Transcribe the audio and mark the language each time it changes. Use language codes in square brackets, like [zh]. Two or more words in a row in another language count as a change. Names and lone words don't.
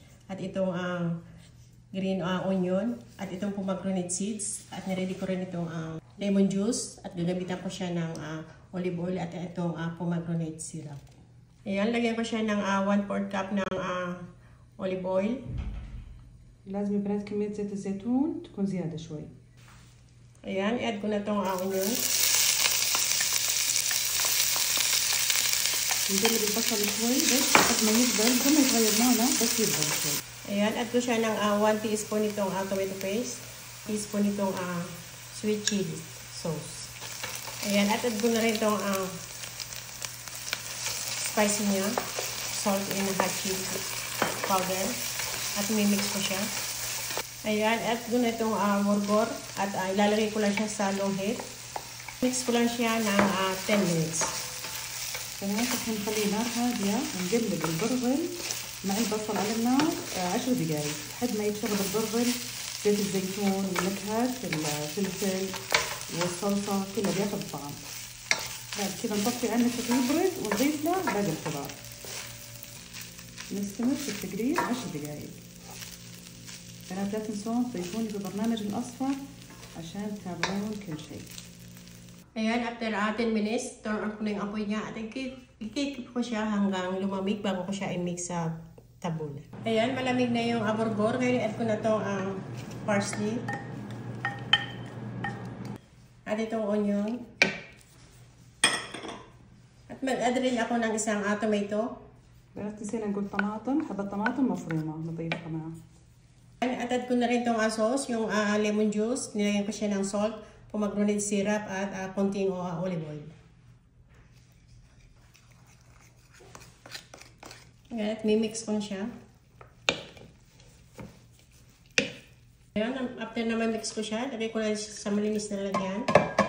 [tl] At itong [en] green onion. [tl] At itong [en] pomegranate seeds. [tl] At niready ko rin itong [en] lemon juice. [tl] At gagamitan ko siya ng [en] olive oil [tl] at itong [en] pomegranate syrup. [tl] Ayan, lagyan ko siya ng 1/4 cup ng [en] olive oil. [ar] لازم يا بنات كمية زيت الزيتون تكون زيادة شوي. [tl] Ayan, i-add ko na itong onion. [ar] نقلب البصل شوي بس لحد ما يدبل، بدون ما يتغير لونه بس يدبل شوي. [tl] Ayan, add ko siya ng 1 teaspoon itong [en] tomato paste. [tl] Teaspoon itong [en] sweet chili sauce. [tl] Ayan, at add ko na rin itong spice niya. [en] Salt and hot chili powder. [tl] At mimix ko siya. Ayan, at ko na itong burgor. At ilalagay ko lang siya sa [en] low heat. [tl] Mix ko lang siya ng 10 minutes. [ar] تمام، الحين نخلي نار هادية ونقلب البرغل مع البصل على النار 10 دقايق لحد ما يتشرب البرغل زيت الزيتون والنكهات الفلفل والصلصة كلها بياخذ طعم. بعد كذا نطفي عنه يبرد ونضيف له باقي الخضار. نستمر في التقليب 10 دقايق. بنات لا تنسون تضيفوني في البرنامج الأصفر عشان تتابعون كل شيء. [tl] Ayan, [en] after 10 minutes, turn on [tl] ko na yung apoy niya at i-keep ko siya hanggang lumamig bago ko siya i-mix sa tabule. Ayan, malamig na yung burgor. Ngayon, add ko na itong parsley. At itong onion. At mag-add rin ako ng isang tomato. [ar] بنات نسينا نقول طماطم، حبة طماطم مفرومة نضيفها معاه. [tl] At add ko na rin itong sauce, yung [en] lemon juice. [tl] Nilagyan ko siya ng salt, [en] pomegranate syrup [tl] at konting [en] olive oil. [tl] At mimix ko siya. Ayan, after na ma-mix ko siya, lagay ko na sa malinis na lalagyan.